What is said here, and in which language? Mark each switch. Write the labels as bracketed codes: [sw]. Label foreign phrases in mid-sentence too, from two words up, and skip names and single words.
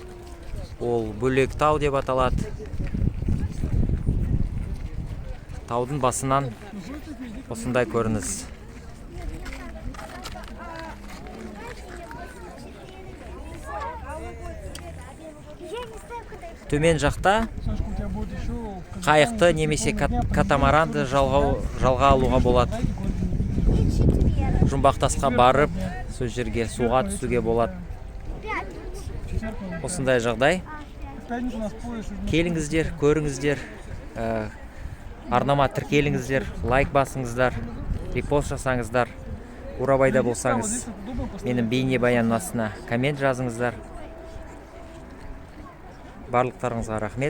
[kk] Ол бөлек тау деп аталады. Таудың басынан осындай көрініс. Төмен жақта [ru] Сашка, у тебя будет еще... [kk] қайықты немесе катамаранды жалға алуға болады. Жұмбақ тасқа барып, сол жерге суға түсуге болады. Осындай жағдай. [ru] В пятницу у нас поезд. [kk] Келіңіздер, көріңіздер, арнама тіркеліңіздер, лайк басыңыздар, репост жасаңыздар. Бурабайда болсаңыз, менің бейнебаян астына коммент жазыңыздар. Барлықтарыңызға рахмет.